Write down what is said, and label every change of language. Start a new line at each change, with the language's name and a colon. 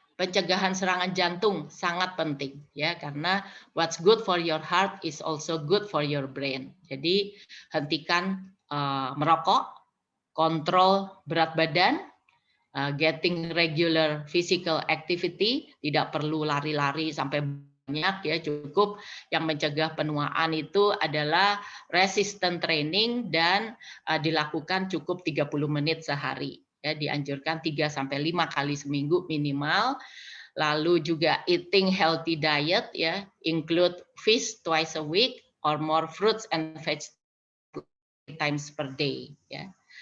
Indonesian: pencegahan serangan jantung sangat penting ya, karena
English: what's good for your heart is also good for your brain.
Indonesian: Jadi hentikan merokok, kontrol berat badan,
English: getting regular physical activity,
Indonesian: tidak perlu lari-lari sampai banyak ya, cukup yang mencegah penuaan itu adalah resistant training dan dilakukan cukup 30 menit sehari. Ya, dianjurkan 3 sampai 5 kali seminggu minimal. Lalu juga
English: eating healthy diet ya, include fish twice a week or more fruits and vegetables 3 times per day ya.